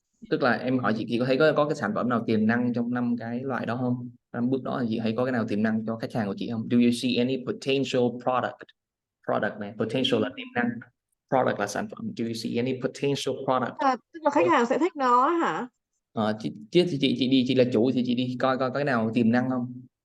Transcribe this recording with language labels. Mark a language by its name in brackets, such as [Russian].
[Vietnamese] Tức là em hỏi chị có thấy có cái sản phẩm nào tiềm năng trong 5 cái loại đó không? 5 bước đó là chị thấy có cái nào tiềm năng cho khách hàng của chị không? [English] Do you see any potential product? [Vietnamese] Product này, potential là tiềm năng, product là sản phẩm. [English] Do you see any potential product? [Vietnamese] Tức là khách hàng sẽ thích nó hả? Chị là chủ thì chị đi coi có cái nào tiềm năng không?